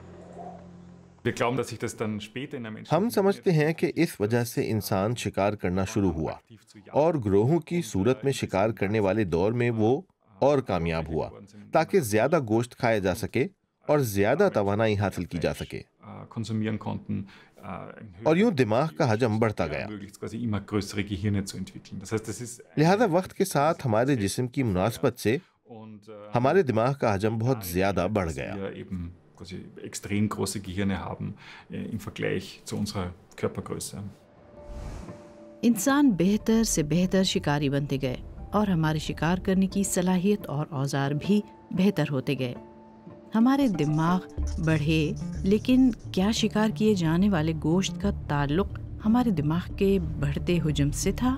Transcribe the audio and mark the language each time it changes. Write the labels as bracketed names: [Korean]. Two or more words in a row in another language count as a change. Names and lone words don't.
[Urdu] ہم سمجھتے ہیں کہ اس وجہ سے انسان شکار کرنا شروع ہوا، اور گروہوں کی صورت میں شکار کرنے والے دور میں وہ اور کامیاب ہوا تاکہ زیادہ گوشت کھایا جا سکے اور زیادہ توانائی حاصل کی جا سکے، اور یوں دماغ کا حجم بڑھتا گیا۔ لہذا وقت کے ساتھ ہمارے جسم کی مناسبت سے ہمارے دماغ کا حجم بہت زیادہ بڑھ گیا۔ [German] extrem große Gehirne haben im Vergleich zu unserer Körpergröße. [Urdu] انسان بہتر سے بہتر شکاری بنتے گئے، اور ہمارے شکار کرنے کی صلاحیت اور اوزار بھی بہتر ہوتے گئے۔ ہمارے دماغ بڑھے، لیکن کیا شکار کیے جانے والے گوشت کا تعلق ہمارے دماغ کے بڑھتے حجم سے تھا؟